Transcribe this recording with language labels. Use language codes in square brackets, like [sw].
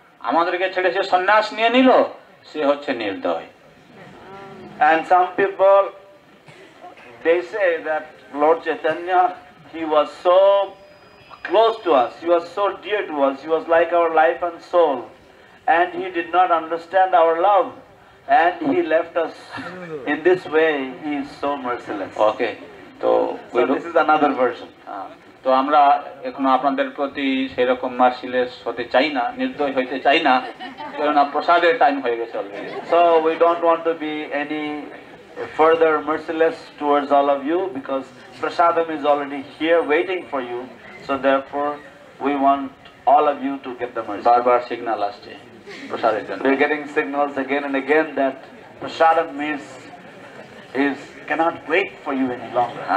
[bn] আমাদেরকে ছেড়ে সে সন্ন্যাস নিয়ে নিল, সে হচ্ছে নির্দয়। [en] And some people, they say that Lord Chaitanya, he was so close to us, he was so dear to us, he was like our life and soul, and he did not understand our love, and he left us in this way. He is so merciless. [bn] ওকে, তো [en] So this is another version. [bn] তো আমরা এখন আপনাদের প্রতি সেরকম মার্সিলেস হতে চাই না, নির্দয় হইতে চাই না, কারণ প্রসাদের টাইম হয়ে গেছে already. [en] So we don't want to be any further merciless towards all of you, because prasadam is already here waiting for you. So therefore we want all of you to get the mercy. [bn] বারবার signal আসছে প্রসাদের জন্য। [en] We're getting signals again and again that prasadam is cannot wait for you any longer.